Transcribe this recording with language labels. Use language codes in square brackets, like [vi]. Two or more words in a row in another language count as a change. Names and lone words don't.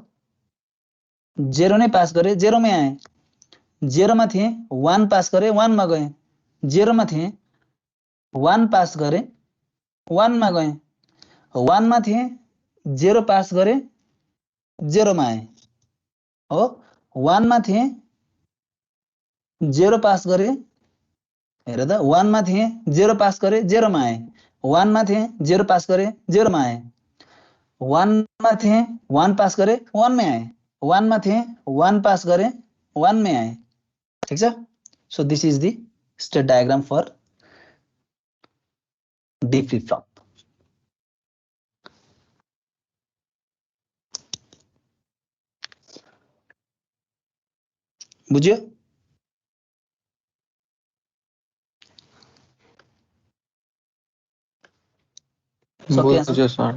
[ne] 0 नै पास गरे 0 मै आए 0 मा थिए 1 पास गरे 1 मा गए 0 मा थिए 1 पास गरे 1 मा गए 1 मा थिए 0 पास गरे 0 मा आए हो 1 मा थिए 0 पास गरे हेर त 1 मा थिए 0 पास गरे 0 मा आए 1 मा थिए 0 पास गरे 0 मा आए 1 मा थिए 1 पास गरे 1 में आए 1 मा थिए 1 पास गरे 1 में आए ठीक छ [en] so this is the state diagram for D flip flop [ne] बुझ्यो बुझ्यो सर